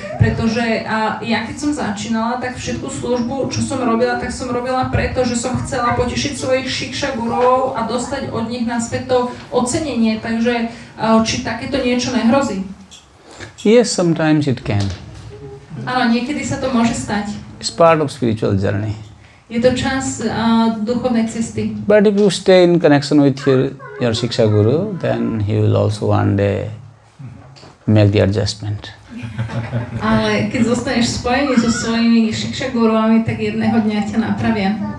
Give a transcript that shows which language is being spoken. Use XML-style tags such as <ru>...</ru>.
<sk>Pretože ja keď som začínala, tak všetku službu, čo som robila, tak som robila preto, že som chcela potešiť svojich Shiksha gurov a dostať od nich naspäť to ocenenie. Takže či takéto niečo nehrozí?</sk> <en>Yes, sometimes it can.</en> <sk>Áno, niekedy sa to môže stať.</sk> <en>It's part of spiritual journey.</en> <sk>Je to čas duchovnej cesty.</sk> <en>But if you stay in connection with your Shiksha Guru, then he will also one day make the adjustment.</en> <sk>Ale keď zostaneš spojený so svojimi Shiksha guruami, tak jedného dňa ťa napravia.</sk>